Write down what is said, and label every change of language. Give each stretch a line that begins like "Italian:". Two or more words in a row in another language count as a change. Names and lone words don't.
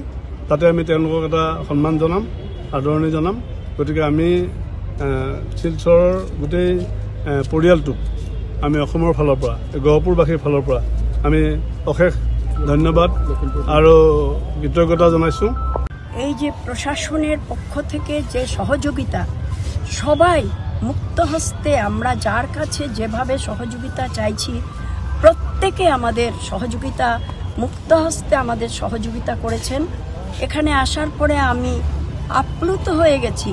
Assamese: তাতে আমি তেওঁলোকক এটা সন্মান জনাম, আদৰণি জনাম। গতিকে আমি শিলচৰৰ গোটেই পৰিয়ালটোক আমি অসমৰ ফালৰ পৰা, গহপুৰবাসীৰ ফালৰ পৰা আমি অশেষ ধন্যবাদ আৰু কৃতজ্ঞতা জনাইছোঁ।
Bangla: এই যে প্রশাসনের পক্ষ থেকে যে সহযোগিতা, সবাই মুক্ত হস্তে আমরা যার কাছে যেভাবে সহযোগিতা চাইছি, প্রত্যেকে আমাদের সহযোগিতা মুক্ত হস্তে আমাদের সহযোগিতা করেছেন। এখানে আসার পরে আমি আপ্লুত হয়ে গেছি।